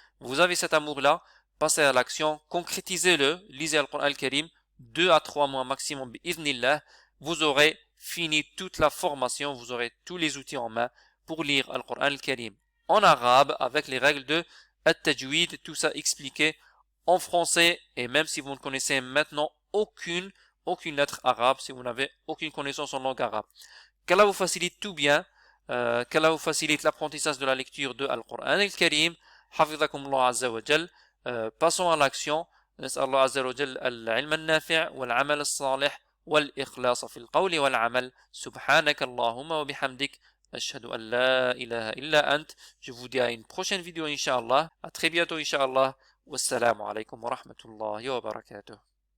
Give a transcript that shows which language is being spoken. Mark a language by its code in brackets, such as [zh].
[fr] Vous avez cet amour-là, passez à l'action, concrétisez-le, lisez l'Alcoran al-Karim, 2 à 3 mois maximum, bi'idhnillah, vous aurez fini toute la formation, vous aurez tous les outils en main pour lire l'Alcoran al-Karim en arabe avec les règles de At-Tajwid, tout ça expliqué en français. Et même si vous ne connaissez maintenant aucune lettre arabe, si vous n'avez aucune connaissance en langue arabe, qu'Allah vous facilite tout bien, qu'Allah vous facilite l'apprentissage de la lecture de Al-Qur'an al-Karim. [ar] Hafidhakum Allah Azza wa Jal. [fr] Passons à l'action. [ar] نسأل الله عز وجل العلم النافع والعمل الصالح والإخلاص في القول والعمل. سبحانك اللهم وبحمدك أشهد أن لا إله إلا أنت. [fr] Je vous dis à une prochaine vidéo, Inch'Allah. À très bientôt, Inch'Allah. [ar] Wassalamu alaikum wa rahmatullahi wa barakatuh.